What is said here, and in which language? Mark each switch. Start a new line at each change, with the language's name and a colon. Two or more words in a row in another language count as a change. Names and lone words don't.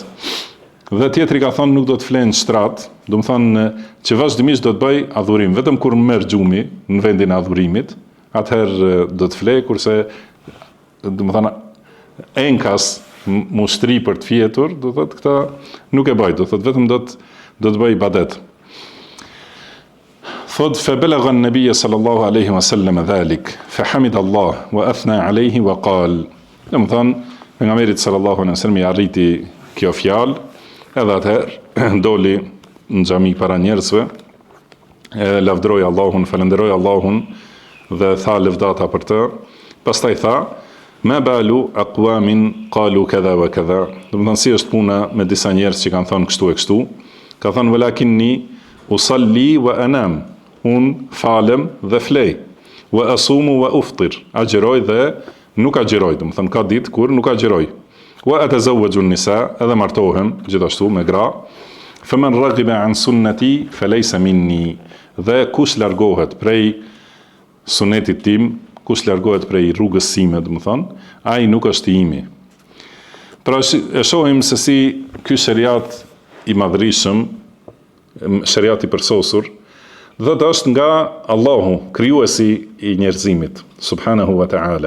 Albanian: Dhe tjetri ka thonë, nuk do të flenë shtrat, do të thonë që vazhdimisht do të bëj adhurim, vetëm kur merr gjumi në vendin e adhurimit, atëherë do të flej, kurse do të thonë enkas mushtri për të fjetur, do thotë këta nuk e bëj, do thotë vetëm do të bëj ibadet.
Arabic: Thot فبلغ النبي صلى الله عليه وسلم ذلك فحمد الله وأثنى عليه وقال.
Albanian: Do të thonë pejgamberi
Arabic: صلى الله عليه وسلم
Albanian: i arriti kjo fjalë, edhe atëherë doli në xhami para njerëzve, lavdroi Allahun, falenderoi Allahun dhe tha lëvdata për të. Pastaj tha,
Arabic: ما بال أقوام قالوا كذا وكذا.
Albanian: Do të thonë si është puna me disa njerëz që kanë thënë kështu e kështu. Ka thënë
Arabic: ولكني أصلي وأنام.
Albanian: Unë falem dhe flej.
Arabic: وأصوم وأفطر.
Albanian: Agjeroj dhe nuk agjeroj. Do të thonë ka ditë kur nuk agjeroj.
Arabic: وأتزوج النساء,
Albanian: edhe martohem gjithashtu me gra.
Arabic: فمن رغب عن سنتي فليس مني.
Albanian: Dhe kush largohet prej sunetit tim, kush largohet prej rrugës sime, do të thonë, ai nuk është i imi. Pra e shohim se si ky shariat i madhrishëm, shariat i përsosur, dhe të është nga Allahu, krijuesi i njerëzimit,
Arabic: سبحانه وتعالى.